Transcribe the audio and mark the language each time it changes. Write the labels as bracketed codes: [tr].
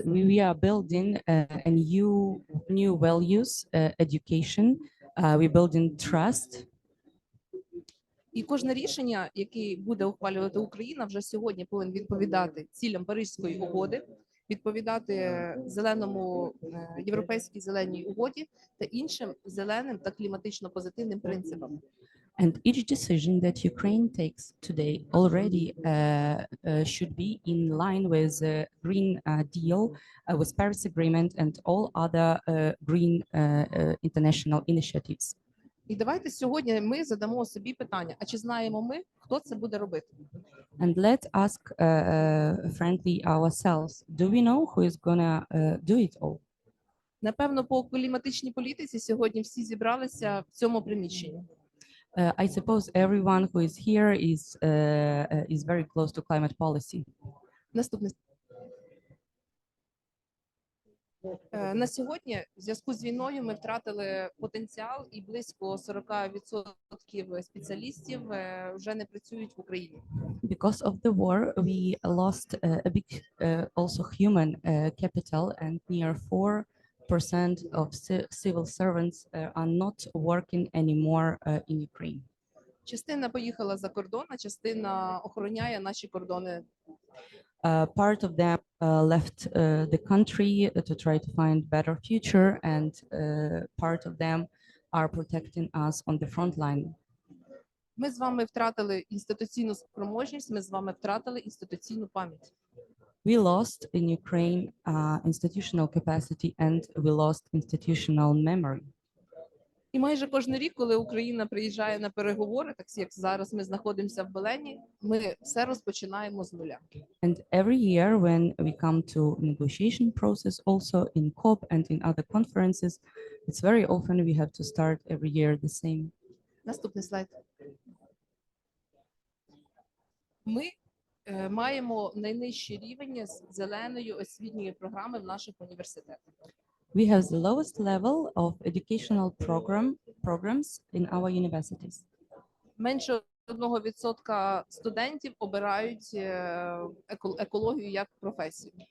[en] We are building a new values, education, we're building trust. [uk] І кожне рішення, яке буде ухвалювати Україна, вже сьогодні повинен відповідати цілям Паризької угоди, відповідати зеленому європейській зеленій угоді та іншим зеленим та кліматично позитивним принципам. [en] And each decision that Ukraine takes today already should be in line with the Green Deal, with Paris Agreement and all other green international initiatives. [uk] І давайте сьогодні ми задамо собі питання, а чи знаємо ми, хто це буде робити? [en] And let's ask frankly ourselves, do we know who is gonna do it all? [uk] Напевно, по кліматичній політиці сьогодні всі зібралися в цьому приміщенні. [en] I suppose everyone who is here is very close to climate policy. [uk] Наступне. На сьогодні в зв'язку з війною ми втратили потенціал і близько 40% спеціалістів вже не працюють в Україні. [en] Because of the war, we lost a big also human capital, and near 4% of civil servants are not working anymore in Ukraine. [uk] Частина поїхала за кордон, а частина охороняє наші кордони. [en] Part of them left the country to try to find better future, and part of them are protecting us on the front line. [uk] Ми з вами втратили інституційну спроможність, ми з вами втратили інституційну пам'ять. [en] We lost in Ukraine institutional capacity, and we lost institutional memory. [uk] І майже кожен рік, коли Україна приїжджає на переговори, так як зараз ми знаходимося в Зелені, ми все розпочинаємо з нуля. [en] And every year when we come to negotiation process, also in COP and in other conferences, it's very often we have to start every year the same. [uk] Наступний слайд. Ми маємо найнижчий рівень з зеленої освітньої програми в наших університетах. [en] We have the lowest level of educational programs in our universities. [uk] Менше 1% студентів обирають екологію як професію.